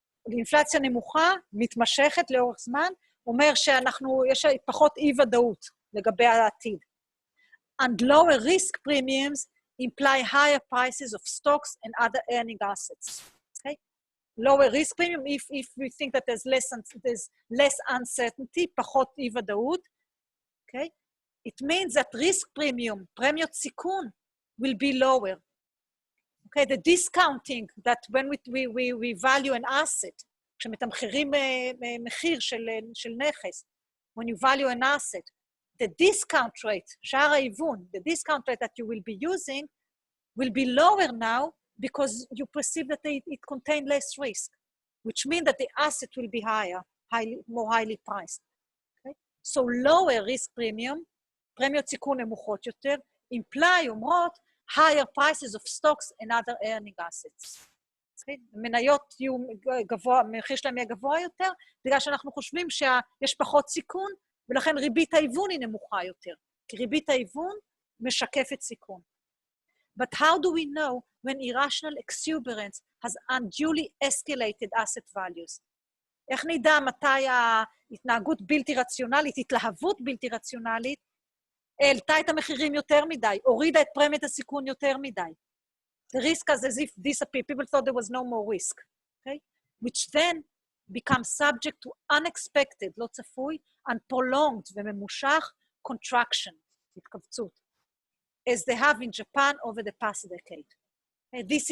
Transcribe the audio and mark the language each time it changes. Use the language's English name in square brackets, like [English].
[Hebrew] אינפלציה נמוכה, מתמשכת לאורך זמן, אומר יש פחות אי-ודאות לגבי העתיד. [English] And lower risk premiums imply higher prices of stocks and other earning assets. Okay, lower risk premium if we think that there's less uncertainty, [Hebrew] פחות אי-ודאות. [English] Okay, it means that risk premium, [Hebrew] פרמיות סיכון, [English] will be lower. Okay, the discounting that when we value an asset, [Hebrew] כשמתמחרים מחיר של נכס, [English] when you value an asset, the discount rate, [Hebrew] שער ההיוון, [English] the discount rate that you will be using will be lower now because you perceive that it contains less risk, which means that the asset will be more highly priced. Okay? So lower risk premium, [Hebrew] פרמיות סיכון נמוכות יותר, [English] imply, אומרות, higher prices of stocks and other earning assets. [Hebrew] מניות יהיו גבוה, המחיר שלהם יהיה גבוה יותר, בגלל שאנחנו חושבים שיש פחות סיכון, ולכן ריבית ההיוון היא נמוכה יותר, כי ריבית ההיוון משקפת סיכון. [English] But how do we know when irrational exuberance has unduly escalated asset values? [Hebrew] איך נדע מתי ההתנהגות בלתי רציונלית, התלהבות בלתי רציונלית, העלתה את המחירים יותר מדי, הורידה את פרמיית הסיכון יותר מדי. [English] The risk as if disappeared. People thought there was no more risk, okay? Which then becomes subject to unexpected, [Hebrew] לא צפוי, [English] and prolonged וממושך contraction, התכווצות, as they have in Japan over the past decade. Okay?